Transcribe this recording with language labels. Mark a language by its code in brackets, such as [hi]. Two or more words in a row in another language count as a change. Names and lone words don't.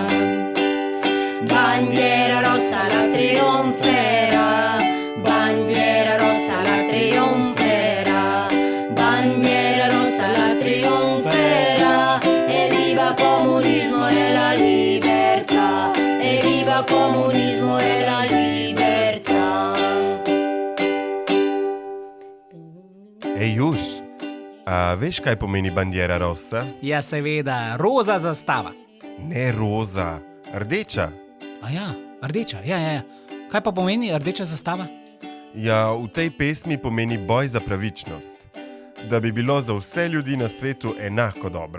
[it] Bandiera rossa la trionferà, bandiera rossa la trionferà, bandiera rossa la trionferà. E viva comunismo e la libertà, e viva comunismo e la libertà. [sl] Ej, Juž, a veš, kaj pomeni [it] bandiera rossa? [sl] Ja, seveda, roza zastava. Ne roza, rdeča. A ja, rdeča, ja. Kaj pa pomeni rdeča zastava? Ja, v tej pesmi pomeni boj za pravičnost. Da bi bilo za vse ljudi na svetu enako dobro.